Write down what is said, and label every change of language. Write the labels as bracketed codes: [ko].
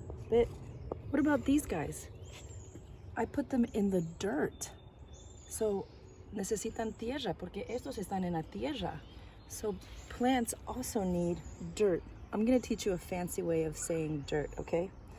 [en] But what about these guys? I put them in the dirt. [es] So necesitan tierra, porque estos están en la tierra. [en] So plants also need dirt. I'm gonna teach you a fancy way of saying dirt, okay?